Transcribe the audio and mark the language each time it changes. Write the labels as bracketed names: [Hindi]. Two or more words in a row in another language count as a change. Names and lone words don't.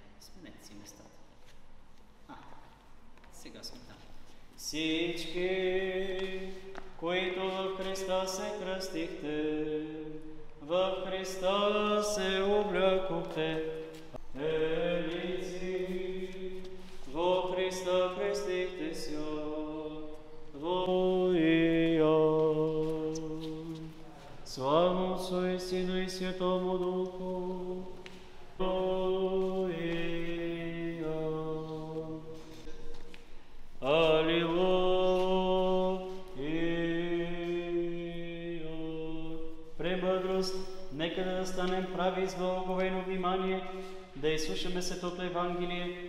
[Bulgarian] Сменете си местата. Сега сме там. Всички, които в Христа се кръстихте, в Христа се облякохте, елици, [Church Slavic] во Христа крестихте ся, слава Отцу и Сину и Святому Духу. Алилуя. [Bulgarian] Премъдрост, нека да станем прави с благоговейно внимание, да изслушаме Светото Евангелие.